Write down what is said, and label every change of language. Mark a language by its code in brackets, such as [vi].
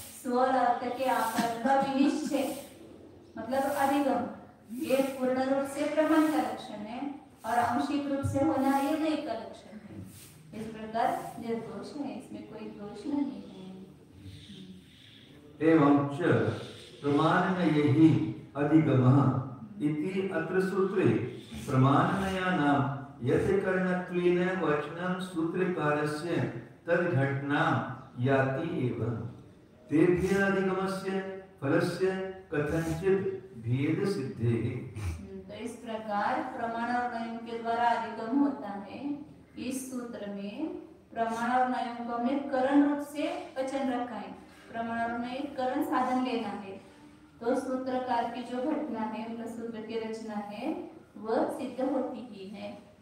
[hi] स्व अर्थ के आकार का विनिश्चय मतलब अधिगम, ये पूर्ण रूप से प्रमाण का लक्षण है और आंशिक रूप से होना ये नय का लक्षण है। इस प्रकार निर्दोष है, इसमें कोई दोष नहीं है। [sa] एवं च प्रमाणनयैः अधिगमः इति अत्र सूत्रे प्रमाणनयानां यथकरणत्वेन वचनं सूत्रकारस्य तद्घटना याति एव तेभ्यः अधिगमस्य फलस्य कथंचित् भेद सिद्धेः। [hi] तो इस प्रकार प्रमाण और नयम के द्वारा अधिगम होता है। इस सूत्र में प्रमाण और नयम को हमने करण रूप से वचन रखा है, प्रमाण और नय करण साधन लेना है, तो सूत्रकार की जो घटना है उनका सूत्र की रचना है वह सिद्ध होती ही है।